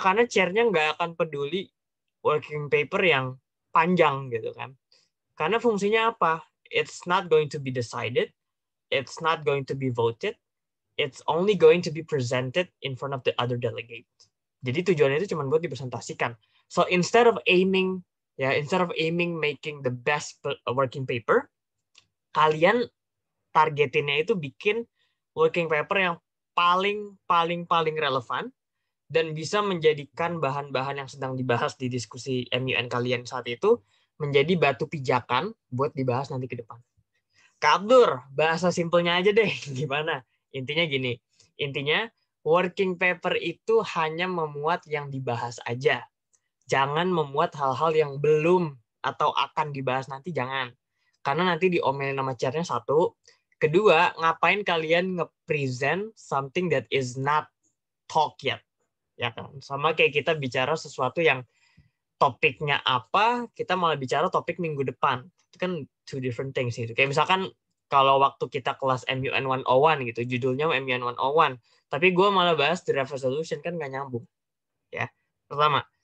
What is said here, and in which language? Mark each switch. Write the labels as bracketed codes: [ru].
[id] Karena chair-nya nggak akan peduli working paper yang panjang gitu kan. Karena fungsinya apa? [en] It's not going to be decided, it's not going to be voted, it's only going to be presented in front of the other delegate. [id] Jadi tujuannya itu cuma buat dipresentasikan. [en] So instead of aiming making the best working paper, [id] kalian targetinnya itu bikin working paper yang paling relevan dan bisa menjadikan bahan-bahan yang sedang dibahas di diskusi MUN kalian saat itu menjadi batu pijakan buat dibahas nanti ke depan. Kak Abdur, bahasa simpelnya aja deh, gimana? Intinya gini, working paper itu hanya memuat yang dibahas aja. Jangan memuat hal-hal yang belum atau akan dibahas nanti, jangan. Karena nanti diomelin nama chairnya satu. Kedua, ngapain kalian nge-present [en] something that is not talk yet? [id] Ya kan? Sama kayak kita bicara sesuatu yang topiknya apa, kita malah bicara topik minggu depan. Itu kan [en] two different things [id] gitu. Kayak misalkan kalau waktu kita kelas MUN 101 gitu, judulnya MUN 101, tapi gue malah bahas draft resolution, kan nggak nyambung. Ya, pertama.